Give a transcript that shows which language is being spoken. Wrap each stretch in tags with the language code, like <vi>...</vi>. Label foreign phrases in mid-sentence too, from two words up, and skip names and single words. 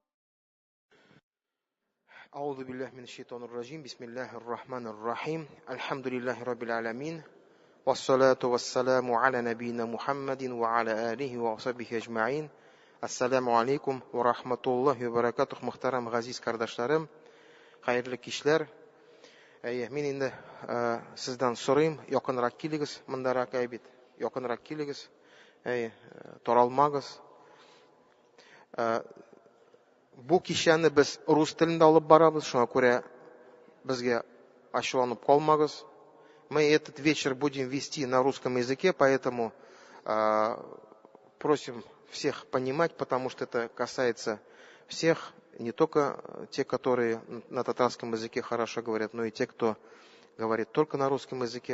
<ar>أعوذ بالله من الشيطان الرجيم. بسم الله الرحمن الرحيم. الحمد لله رب العالمين. والصلاة والسلام على نبينا محمد وعلى آله وصحبه أجمعين. السلام عليكم ورحمة الله وبركاته.</ar> <tt>Мөхтәрәм газиз кардашларым, хәерле кичләр. Мин инде сездән сорыйм, якынрак килегез, мондарак бит, якынрак килегез. Таралмагыз. Бу кичәне без рус телендә алып барабыз, шуңа күрә безгә ачуланып калмагыз.</tt> <ru>Мы этот вечер будем вести на русском языке, поэтому просим всех понимать, потому что это касается всех, не только те, которые на татарском языке хорошо говорят, но и те, кто говорит только на русском языке.</ru>